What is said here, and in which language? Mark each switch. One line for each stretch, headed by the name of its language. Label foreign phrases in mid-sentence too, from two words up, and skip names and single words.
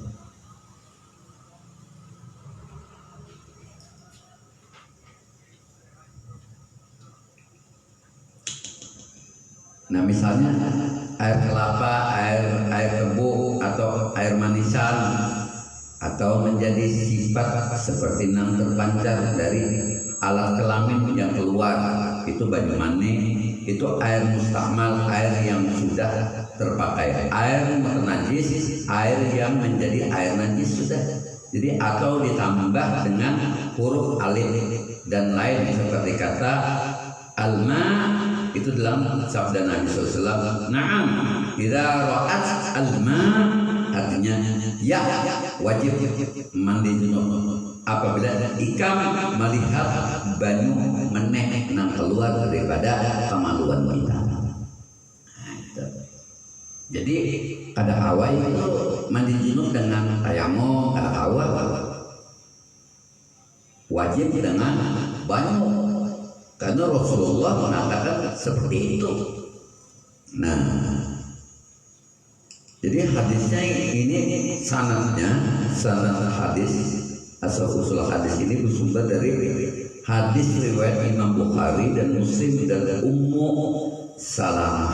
Indonesian: Nah, misalnya air kelapa, air tebu atau air manisan, atau menjadi sifat seperti nang terpancar dari alat kelamin yang keluar, itu banyu mani, itu air mustakmal, air yang sudah terpakai. Air najis, air yang menjadi air najis sudah. Jadi atau ditambah dengan huruf alif dan lain seperti kata alma, itu dalam sabda Nabi SAW.
Arabic: نعم إذا رأت الماء,
Indonesian: artinya ya wajib mandi junub apabila ikam melihat banyu meneh nang keluar daripada kemaluan kita. Jadi kada awal itu mandi junub dengan tayamum, kada awal wajib dengan banyu, karena Rasulullah mengatakan seperti itu. Nah, jadi hadisnya ini sanad hadis, asal usul hadis ini bersumber dari hadis riwayat Imam Bukhari dan Muslim dan Ummu Salamah.